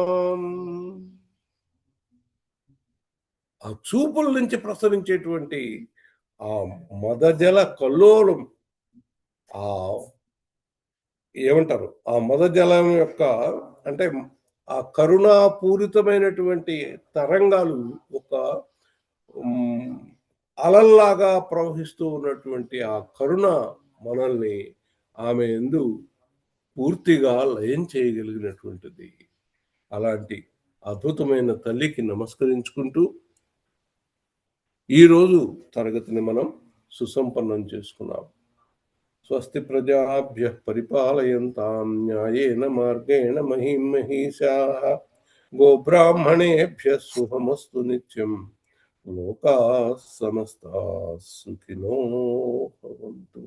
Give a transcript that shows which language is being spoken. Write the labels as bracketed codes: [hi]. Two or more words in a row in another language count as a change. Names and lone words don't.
[te] ఆ చూపుల నుంచి ప్రసరించేటువంటి ఆ మదజల కల్లోలం, ఆ ఏమంటారు, ఆ మదజలం యొక్క అంటే ఆ కరుణాపూరితమైనటువంటి తరంగాలు ఒక అలల్లాగా ప్రవహిస్తూ ఉన్నటువంటి ఆ కరుణ మనల్ని ఆమె యందు పూర్తిగా లయం చేయగలిగినటువంటిది. అలాంటి అద్భుతమైన తల్లికి నమస్కరించుకుంటూ ఈరోజు తరగతిని మనం సుసంపన్నం చేసుకున్నాం. [sa] స్వస్తి ప్రజాభ్యః పరిపాలయంతాం న్యాయేన మార్గేణ మహిం మహిషాః గోబ్రాహ్మణేభ్యः శుభమస్తు నిత్యం. లోకాః సమస్తాః సుఖినో భవంతు.